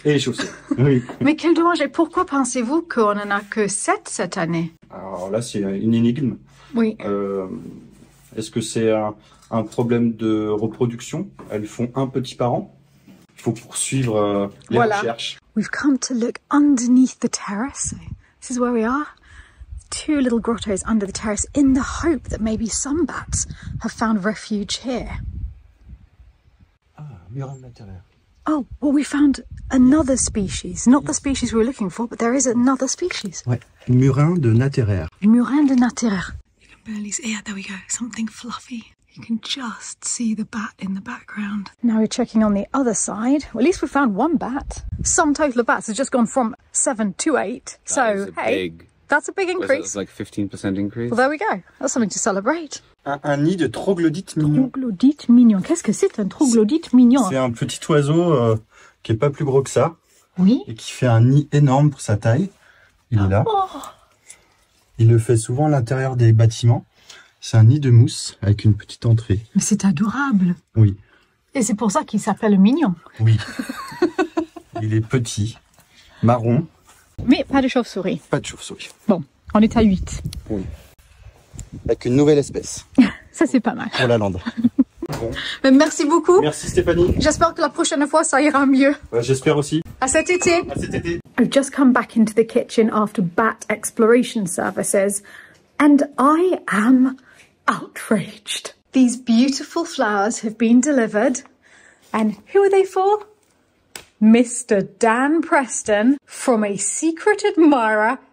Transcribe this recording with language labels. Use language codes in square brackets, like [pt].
[fr] Et les chauves-souris, oui. Mais quel dommage, et pourquoi pensez-vous qu'on n'en a que 7 cette année? Alors là, c'est une énigme. Oui. Est-ce que c'est un problème de reproduction? Elles font un petit par an? Il faut poursuivre les recherches. [en] We've come to look underneath the terrace. This is where we are. 2 little grottos under the terrace in the hope that maybe some bats have found refuge here. [fr] Murin de l'intérieur. [en] Oh, well, we found another species. Not the species we were looking for, but there is another species. [fr] Ouais. Murin de nateraire. [en] Murin de nateraire. You can barely see. Yeah, there we go. Something fluffy. You can just see the bat in the background. Now we're checking on the other side. Well, at least we found 1 bat. Sum total of bats has just gone from 7 to 8. So, hey, That's a big increase. It's like 15% increase. Well, there we go. That's something to celebrate. [fr] Un nid de troglodyte mignon. Troglodyte mignon. Qu'est-ce que c'est un troglodyte mignon? C'est un petit oiseau qui est pas plus gros que ça. Oui. Et qui fait un nid énorme pour sa taille. Il est là. Oh. Il le fait souvent à l'intérieur des bâtiments. C'est un nid de mousse avec une petite entrée. Mais c'est adorable. Oui. Et c'est pour ça qu'il s'appelle mignon. Oui. Il est petit, marron. Mais pas de chauve-souris. Pas de chauve-souris. Bon, on est à 8. Oui. Avec une nouvelle espèce. Ça, c'est pas mal. Pour la lande. Bon. Mais merci beaucoup. Merci Stéphanie. J'espère que la prochaine fois, ça ira mieux. Ouais, j'espère aussi. À cet été. À cet été. [en] I've just come back into the kitchen after bat exploration services, and I am outraged. These beautiful flowers have been delivered, and who are they for? Mr. Dan Preston from a secret admirer.